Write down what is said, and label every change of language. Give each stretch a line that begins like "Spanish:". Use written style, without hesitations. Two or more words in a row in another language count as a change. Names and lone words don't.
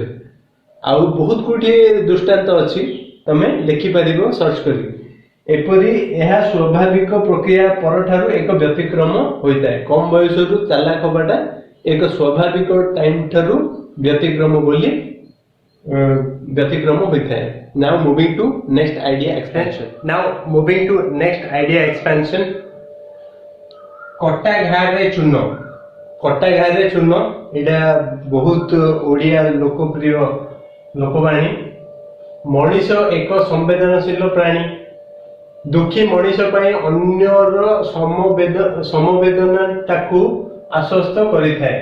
Odia: ଆଉ ବହୁତ କୋଟି ଦୃଷ୍ଟାନ୍ତ ଅଛି, ତମେ ଲେଖିପାରିବ ସର୍ଚ୍ଚ କରି। ଏପରି ଏହା ସ୍ୱାଭାବିକ ପ୍ରକ୍ରିୟା ପରଠାରୁ ଏକ ବ୍ୟତିକ୍ରମ ହୋଇଥାଏ। କମ ବୟସରୁ ଚାଲାକ ହବାଟା ଏକ ସ୍ୱାଭାବିକ ଟାଇମ ଠାରୁ ବ୍ୟତିକ୍ରମ ହୋଇଥାଏ।
English: Now moving to next idea expansion.
Odia: କଟା ଘାରେ ଚୂନ। କଟା ଘାରେ ଚୂନ ଏଇଟା ବହୁତ ଓଡ଼ିଆ ଲୋକପ୍ରିୟ ଲୋକବାଣୀ। ମଣିଷ ଏକ ସମ୍ବେଦନଶୀଳ ପ୍ରାଣୀ। ଦୁଃଖୀ ମଣିଷ ପାଇଁ ଅନ୍ୟର ସମବେଦନା ତାକୁ ଆଶ୍ୱସ୍ତ କରିଥାଏ।